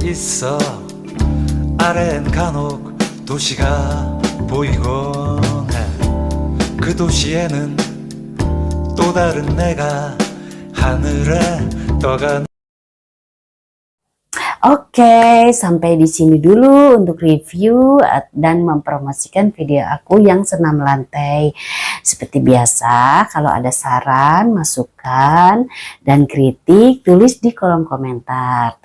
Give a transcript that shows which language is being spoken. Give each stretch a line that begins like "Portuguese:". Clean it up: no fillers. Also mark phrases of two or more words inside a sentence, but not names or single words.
Korean: 있어 아래엔 간혹 도시가 보이곤 해 그 도시에는 또 다른 내가 하늘에 떠가.
Indonesian: Oke, sampai di sini dulu untuk review dan mempromosikan video aku yang senam lantai. Seperti biasa, kalau ada saran, masukan, dan kritik, tulis di kolom komentar.